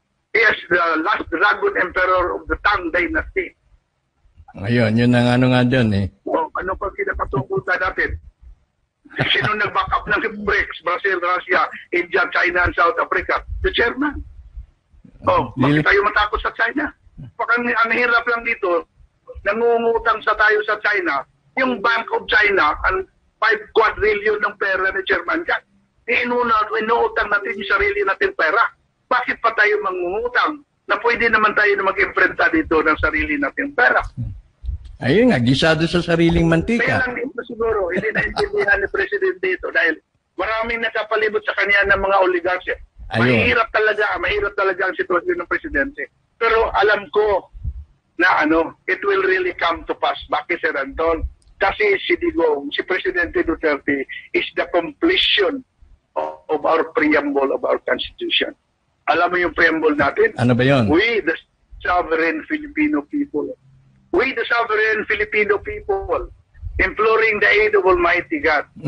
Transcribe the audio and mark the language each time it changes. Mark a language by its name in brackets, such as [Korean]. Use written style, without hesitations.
[English] He is the last dragon emperor of the Tang Dynasty. [Filipino] Ayun, yun ang nga dyan eh. Ano pa kinakatungkutan natin? Sino nag-back up ng BRICS? [English] Brazil, Russia, India, China, and South Africa? The chairman. [Filipino] Bakit tayo matakot sa China? Ang hirap lang dito, nangungutang tayo sa China, yung Bank of China, ang 5 quadrillion ng pera ni chairman yan. Inuutang natin yung sarili natin pera. Bakit pa tayo mangungutang? Na pwede naman tayo na mag-imprenta dito ng sarili natin pera. Ayun nga, gisado sa sariling mantika. Kaya lang dito si siguro, hindi naintindihan ni Presidente ito dahil maraming nakapalibot sa kanya ng mga oligarchy. Ayun. Mahirap talaga ang sitwasyon ng Presidente. Pero alam ko na [English] it will really come to pass. Bakit, Sir Anton? [Filipino] Kasi si Digong, si Presidente Duterte [English] is the completion of our preamble of our Constitution. [Filipino] Alam mo yung preamble natin? Ano ba yun? [English] We, the sovereign Filipino people. We, the sovereign Filipino people, imploring the aid of Almighty God.